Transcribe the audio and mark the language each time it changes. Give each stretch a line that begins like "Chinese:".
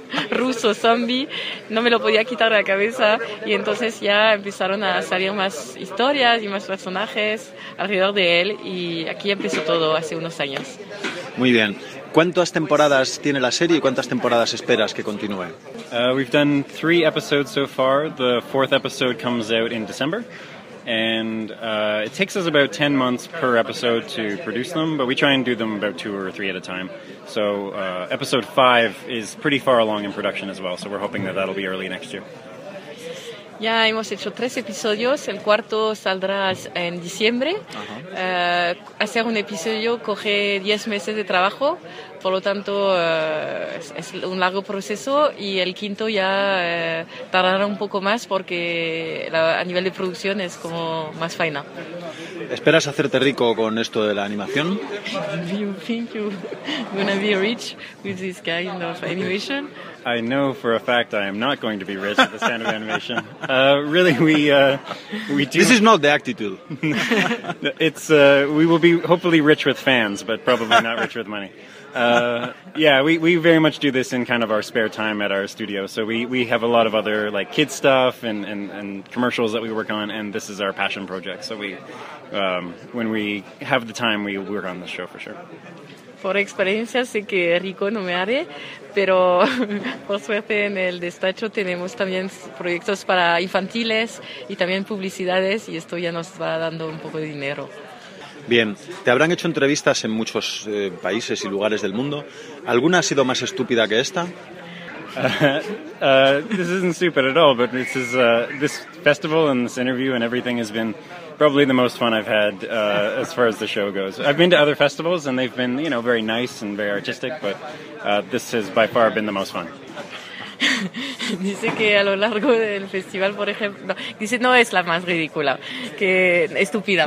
Spanish: ruso zombie, no me lo podía quitar de la cabeza, y entonces ya empezaron a salir más historias y más personajes alrededor de él, y aquí empezó todo hace unos años. Muy bien. ¿Cuántas temporadas tiene la serie y cuántas temporadas esperas que continúe?
English: We've done 3 episodes so far. The 4th episode comes out in December. And it takes us about 10 months per episode to produce them, but we try and do them about 2 or 3 at a time. So episode 5 is pretty far along in production as well, so we're hoping that that'll be early next year.
Spanish: Ya hemos hecho 3 episodios, el cuarto saldrá en diciembre. Hacer un episodio coge 10 meses de trabajo, por lo tanto es un largo proceso, y el quinto ya tardará un poco más porque a nivel de producción es como más faena. ¿Esperas hacerte rico con esto de la animación?
English: Do you think you're gonna be rich with this kind of animation? I know for a fact I am not going to be rich with the stand of animation. Really, we do. This is not the attitude. We will be hopefully rich with fans, but probably not rich with money. We very much do this in kind of our spare time at our studio. So we have a lot of other like kid stuff and commercials that we work on, and this is our passion project. So when we have the time, we work on this show for sure.
Spanish: Por experiencia sé que rico no me haré, pero por suerte en el despacho tenemos también proyectos para infantiles y también publicidades, y esto ya nos va dando un poco de dinero. Bien, te habrán hecho entrevistas en muchos países y lugares del mundo. ¿Alguna ha sido más estúpida que esta?
English: This isn't stupid at all, but this is this festival and this interview and everything has been probably the most fun I've had as far as the show goes. I've been to other festivals and they've been, you know, very nice and very artistic, but this has by far been the most fun.
Spanish: Dice que a lo largo del festival, por ejemplo, dice no es la más ridícula, que estúpida.